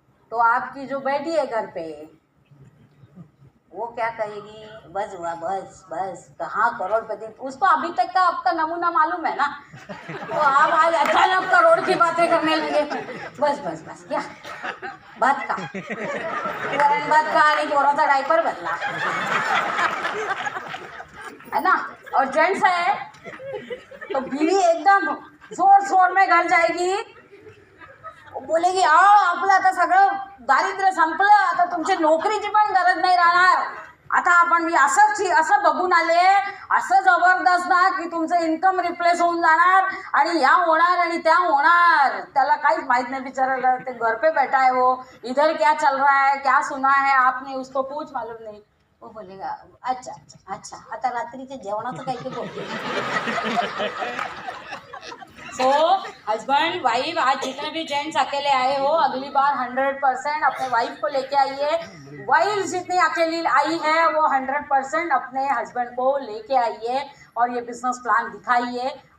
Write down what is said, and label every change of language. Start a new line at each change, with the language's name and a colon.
Hindi: तो आपकी जो बैठी है घर पे, वो क्या कहेगी, बस हुआ, बस कहाँ करोड़पति, उसको अभी तक का आपका नमूना मालूम है ना, तो आप आज अचानक करोड़ की बातें करने लगे, बस क्या बात का नहीं, थोड़ा सा डायपर बदला है ना। और जेंट्स है तो बीवी एकदम जोर में घर जाएगी, बोलेगी
Marathi: आपलं आता सगळं दारिद्र्य संपलं, आता तुमची नोकरीची पण गरज नाही राहणार, आता आपण मी असं बघून आले, असं जबरदस्त ना की तुमचं इन्कम रिप्लेस होऊन जाणार आणि या होणार आणि त्या होणार। त्याला काहीच माहित नाही बिचारायला,
Hindi: ते घर पे बैठा है वो, इधर क्या चल रहा है, क्या सुना है आपने, उसको कुछ मालूम नहीं। वो बोलेगा अच्छा
Marathi: आता रात्रीच्या जेवणाचं काही ते बोलते।
Hindi: सो हस्बैंड वाइफ, आज जितने भी जेंट्स अकेले आए हो, अगली बार 100% अपने वाइफ को लेके आइए। वाइफ जितनी अकेली आई है वो 100% अपने हस्बैंड को लेके आइए और ये बिजनेस प्लान दिखाइए।